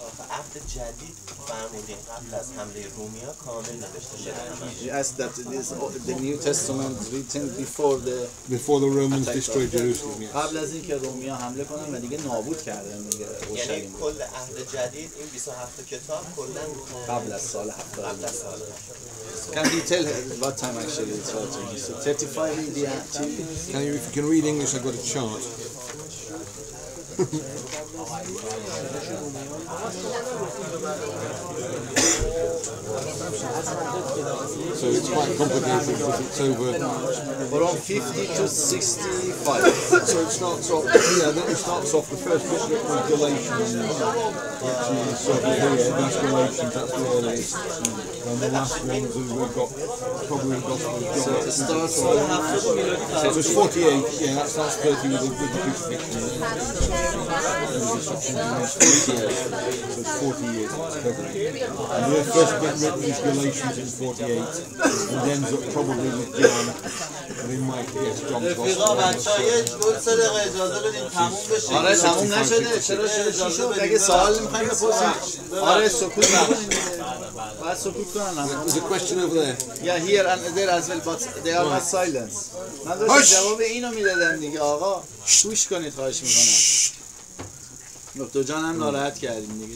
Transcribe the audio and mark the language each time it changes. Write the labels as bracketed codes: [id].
[fa] عهد جدید فرمودین قبل از حمله رومیا کامل نوشته شده. [en] Yes, that the New Testament written before the Romans destroyed Jerusalem. Yes. [fa] قبل از اینکه رومیا حمله کنن و دیگه نابود کردن دیگه اورشلیم. یعنی کل عهد جدید این 27 کتاب کلا قبل از سال 70. قبل از سال 70. [en] Can you tell what time actually it's writing? So 35 AD. If you can read English, I've got a chart. So it's quite complicated because it's over. From 50 to 65. So it starts off. Yeah, it starts off the first book with Galatians, which is that's Galatians. That's the earliest. And the last ones we've got probably the Gospel of John. It starts So it's 48. Yeah, that starts 30 with the crucifixion. So it's 40 years. And the first bit written is Galatians in 48, and ends up probably with John. And in my yes, John's [fa] رفیقا بچه‌ها یه 2 دقیقه اجازه بدین تموم بشه. آره تموم نشده. چرا چی شد؟ اگه سوال می‌خواید بپرسید. آره سکوت نکنید. باید سکوت کنن. [en] There's a question over there. Yeah, here and there as well, but they are not silence. [fa] من داشتم جواب اینو میدادم دیگه آقا. گوش کنید خواهش می‌کنم. دکتر جان هم ناراحت کردیم دیگه.